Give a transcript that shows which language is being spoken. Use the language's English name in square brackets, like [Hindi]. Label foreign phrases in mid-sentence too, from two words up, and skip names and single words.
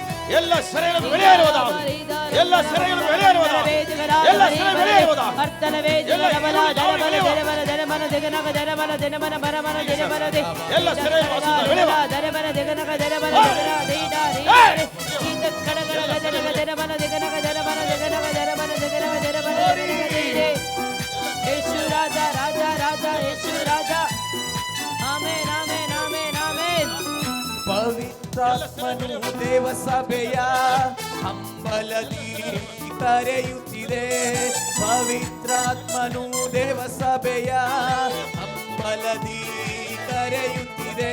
[Tamil] எல்லா சிறைகளும் வெளியேறுவதாக, எல்லா சிறைகளும் வெளியேறுவதாக, எல்லா சிறைகளும் வெளியேறுவதாக, எல்லா சிறையும் வாசல்கள் ராஜா ராஜா ராஜா யேசு ராஜா. [Kannada] ಆಮೆನ್ ಆಮೆನ್ ಆಮೆನ್ ಆಮೆನ್. ಪವಿತ್ರಾತ್ಮನು ದೇವ ಸಭೆಯ ಹಂಬಲದಿ ಕರೆಯುತ್ತಿದೆ. ಪವಿತ್ರಾತ್ಮನು ದೇವ ಸಭೆಯ ಹಂಬಲದಿ ಕರೆಯುತ್ತಿದೆ.